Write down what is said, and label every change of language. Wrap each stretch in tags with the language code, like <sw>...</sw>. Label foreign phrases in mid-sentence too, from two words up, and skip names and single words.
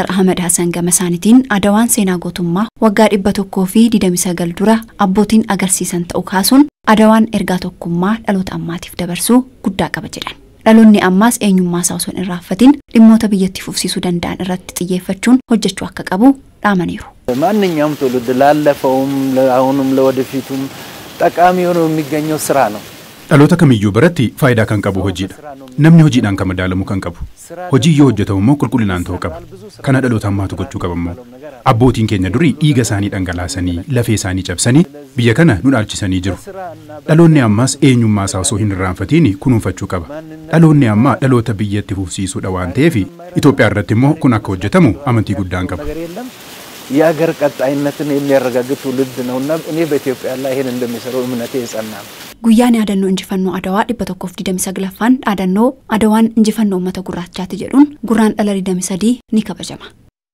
<om>Ahmed Hassan gama isaaniitiin Adawaan seenaa gootummaa waggaa 129 dura abbootiin agarsiisan ta'uu kaasuun Adawaan ergaa tokkummaa dhaloota ammaatiif dabarsuu guddaa qaba jedhan. Dhaloonni ammaas eenyummaa isaa osoo hin irraanfatin dhimmoota biyyatti fufsiisuu danda'an irratti xiyyeeffachuun hojjechuu akka qabu dhaamaniiru.</om> <am>ማንኛውም ትውልድ ላለፈውም ለአሁኑም ለወደፊቱም ጠቃሚ ሆኖ የሚገኘው ስራ ነው።</am> <om>dhaloota kamiyyuu biratti faayidaa kan qabu hojiidha. Namni hojiidhaan kan madaalamu kan qabu. Hojii yoo hojjetamu immoo qulqullinaan ta'uu qaba. Kana dhaloota ammaatu gochuu qaba immoo. Abbootiin keenya durii dhiiga isaanii dhangalaasanii lafee isaanii cabsanii biyya kana nu dhaalchisanii jiru. Dhaloonni ammaas eenyummaa isaa osoo hin irraanfatiin kunuunfachuu qaba. Dhaloonni ammaa dhaloota biyyatti fufsiisuudha waan ta'eef Itoophiyaa irratti immoo kun akka hojjetamu amantii guddaan qaba.</om> <am>የሀገር ቀጣይነትን የሚያረጋግጥ ትውልድ ነውና እኔ በኢትዮጵያ ላይ ይሄን እንደሚሰሩ እምነቴ የጸና ነው።</am> <om>Guyyaan yaadannoo injifannoo Adawaa 129ffaan yaadannoo Adawaan injifannoo uummata gurraachaati jedhuun gurraandhala 23 ni kabajama.</om>